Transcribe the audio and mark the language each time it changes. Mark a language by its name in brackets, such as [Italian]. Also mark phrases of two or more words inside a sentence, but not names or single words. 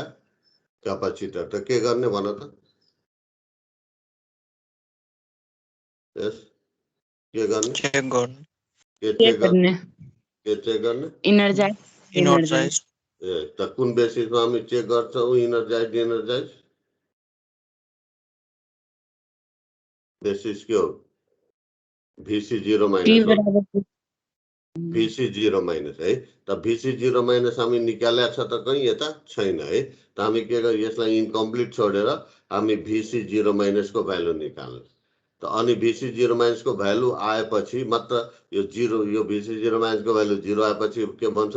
[Nepali] क्यापेसिटर। त के गर्ने भन त? यस, के गर्ने? चेक गर्ने। के चेक गर्ने? इनर्जाइज। ए, त कुन बेसिसमा हामी चेक गर्छौँ [English] energize de-energize? [Nepali] बेसिस के हो? VC 0 माइनस, VC 0 माइनस है। त VC 0 माइनस हामी निकालेको छ त कहीँ यता छैन है। त हामी के गर्यो? यसलाई इन्कम्प्लिट छोडेर हामी VC 0 माइनस को भ्यालु निकाल्ने। त अनि VC 0 माइनस को भ्यालु आएपछि मात्र यो 0, यो VC 0 माइनस को भ्यालु 0 आएपछि के भन्छौँ?